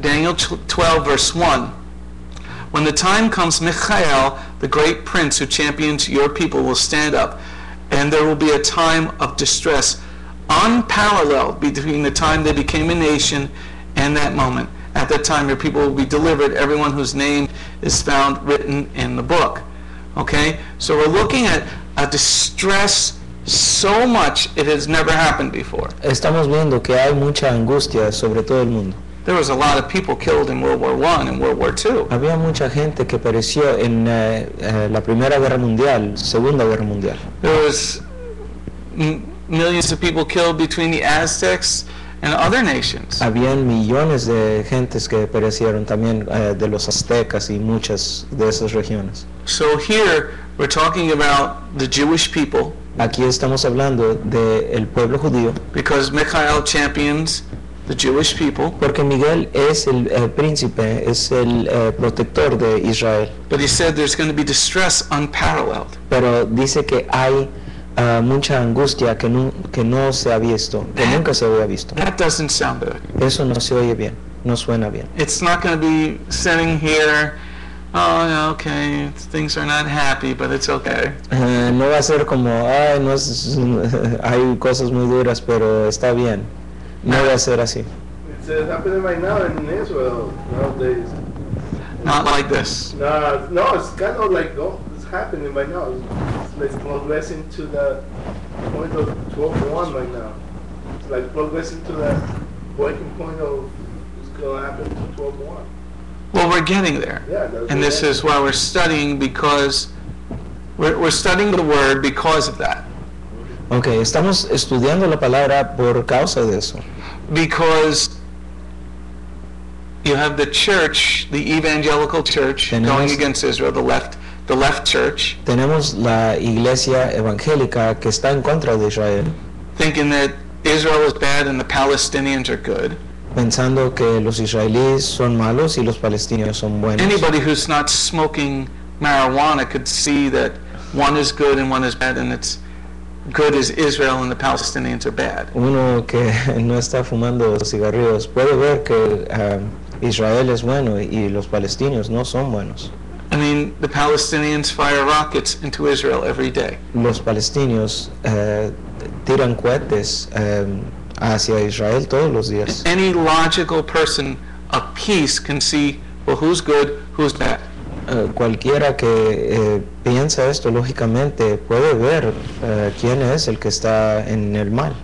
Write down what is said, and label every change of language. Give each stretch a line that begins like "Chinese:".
English: Daniel 12, verse 1, when the time comes, Michael, the great prince who champions your people, will stand up, and there will be a time of distress unparalleled between the time they became a nation and that moment. At that time, your people will be delivered, everyone whose name is found written in the book. Okay? So we're looking at a distress so much it has never happened before.
Spanish: estamos viendo que hay mucha angustia sobre todo el mundo.
English: There was a lot of people killed in World War I and World War II.
Spanish: Había mucha gente que pereció en la Primera Guerra Mundial, Segunda Guerra Mundial.
English: There was millions of people killed between the Aztecs and other nations.
Spanish: Habían millones de gentes que perecieron también de los aztecas y muchas de esas regiones.
English: So here we're talking about the Jewish people
Spanish: Aquí estamos hablando del pueblo judío,
English: because Michael champions the Jewish people,
Spanish: porque Miguel es el príncipe, es el protector de Israel.
English: but he said there's going to be distress unparalleled.
Spanish: Pero dice que hay mucha angustia que no se ha visto, que nunca se había visto.
English: That doesn't sound good.
Spanish: Eso no se oye bien, no suena bien.
English: It's not going to be sitting here, oh, yeah, okay, things are not happy, but it's okay.
Spanish: No va a ser como, ay, no es, hay cosas muy duras, pero está bien. No va a ser así.
English: It's happening right now in Israel nowadays. Not like this. No, it's kind of like, oh, it's happening right now. It's like progressing to the point of 12-1 right now. It's like progressing to that breaking point of it's going to happen to 12-1. Well, we're getting there. Yeah, that's And this is why we're studying, because we're studying the word because of that.
Spanish: Ok, estamos estudiando la palabra por causa de eso.
English: Because you have the church, the evangelical church,
Spanish: Tenemos-
English: going against Israel, the left church,
Spanish: Tenemos la iglesia evangélica que está en contra de Israel,
English: thinking that Israel is bad and the Palestinians are good.
Spanish: pensando que los israelíes son malos y los palestinos son buenos.
English: Anybody who's not smoking marijuana could see that one is good and one is bad, and it's good is Israel and the Palestinians are bad.
Spanish: Uno que no está fumando cigarrillos puede ver que Israel es bueno y los palestinos no son buenos.
English: I mean, the Palestinians fire rockets into Israel every day.
Spanish: Los palestinos tiran cohetes hacia Israel todos los días.
English: Any logical person of peace can see, well, who's good, who's bad.
Spanish: Cualquiera que piensa esto lógicamente puede ver quién es el que está en el mal.